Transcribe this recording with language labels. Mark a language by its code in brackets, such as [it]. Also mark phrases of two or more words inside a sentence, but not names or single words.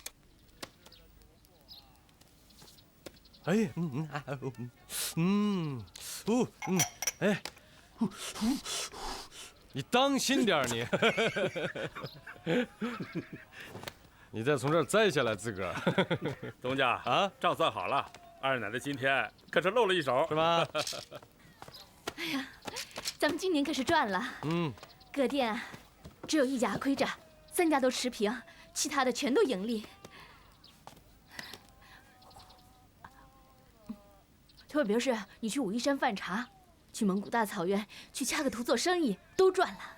[zh] 哎，你當心點你，你再從這兒栽下來，自個兒。東家啊，賬算好了，二奶奶今天可是露了一手，是吧？哎呀，咱們今年可是賺了。各店只有一家虧着，3家都持平，其他的全都盈利。特別是你去武夷山飯茶， 去蒙古大草原，去恰克图做生意，都赚了。